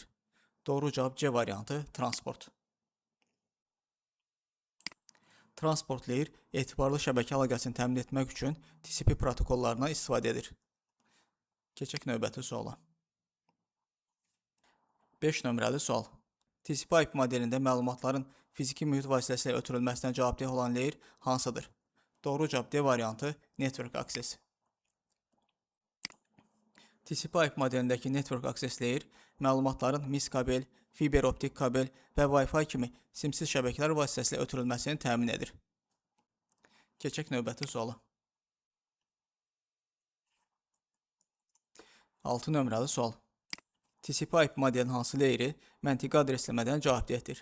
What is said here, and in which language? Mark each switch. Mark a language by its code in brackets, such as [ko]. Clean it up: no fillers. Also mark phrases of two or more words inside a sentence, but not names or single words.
[az] Doğru cavab C variantı transport. [en] Transport layer [az] etibarlı şəbəkə əlaqəsini təmin etmək üçün TCP protokollarından istifadə edir. Keçək növbəti suala. 5 nömrəli sual. TCP/IP modelində məlumatların fiziki mühit vasitəsilə ötürülməsindən cavabdeh olan layer hansıdır? Doğru cavab D variantı [en] network access. [az] TCP/IP modelindəki [en] network access layer [az] məlumatların MIS kabel, fiber optik kabel və Wi-Fi kimi simsiz şəbəkələr vasitəsilə ötürülməsini təmin edir. Keçək növbəti suala. 6 nömrəli sual. TCP/IP modelinin hansı layeri məntiqi adresləmədən cavabdehdir?